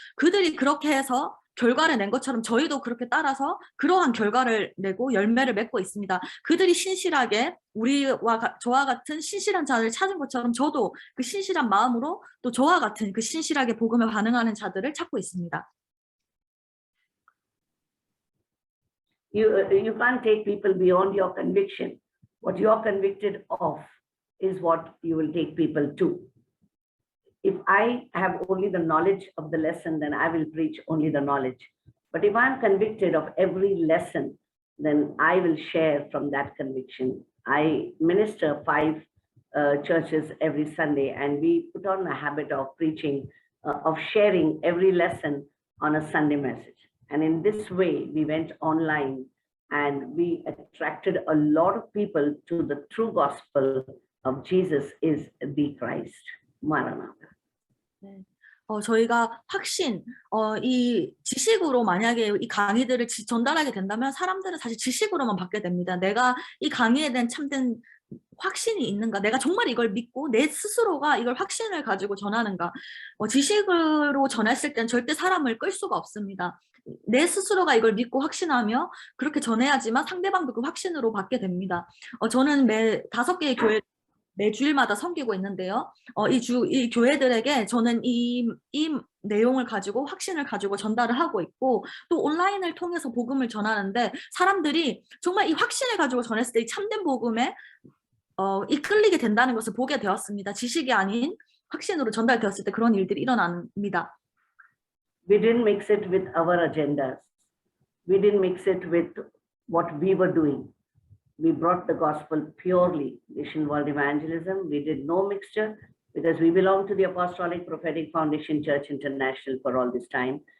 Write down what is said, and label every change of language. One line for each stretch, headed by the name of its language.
Korean: 그들이 그렇게 해서 결과를 낸 것처럼 저희도 그렇게 따라서 그러한 결과를 내고 열매를 맺고 있습니다. 그들이 신실하게 저와 같은 신실한 자를 찾은 것처럼 저도 그 신실한 마음으로 또 저와 같은 그 신실하게 복음에 반응하는 자들을 찾고 있습니다.
English: You can't take people beyond your conviction. What you're convicted of is what you will take people to. If I have only the knowledge of the lesson, then I will preach only the knowledge. But if I'm convicted of every lesson, then I will share from that conviction. I minister 5 churches every Sunday, and we put on a habit of preaching, of sharing every lesson on a Sunday message. And in this way, we went online and we attracted a lot of people to the true gospel of Jesus is the Christ. Maranatha.
Korean: 네. 저희가 확신, 이 지식으로 만약에 이 강의들을 전달하게 된다면 사람들은 사실 지식으로만 받게 됩니다. 내가 이 강의에 대한 참된 확신이 있는가? 내가 정말 이걸 믿고 내 스스로가 이걸 확신을 가지고 전하는가? 지식으로 전했을 땐 절대 사람을 끌 수가 없습니다. 내 스스로가 이걸 믿고 확신하며 그렇게 전해야지만 상대방도 그 확신으로 받게 됩니다. 저는 5개의 교회 매주일마다 섬기고 있는데요. 이 교회들에게 저는 이 내용을 가지고 확신을 가지고 전달을 하고 있고 또 온라인을 통해서 복음을 전하는데 사람들이 정말 이 확신을 가지고 전했을 때 이 참된 복음에 이끌리게 된다는 것을 보게 되었습니다. 지식이 아닌 확신으로 전달되었을 때 그런 일들이 일어납니다.
English: We didn't mix it with our agendas. We didn't mix it with what we were doing. We brought the gospel purely, Mission World Evangelism. We did no mixture because we belong to the Apostolic Prophetic Foundation Church International for all this time.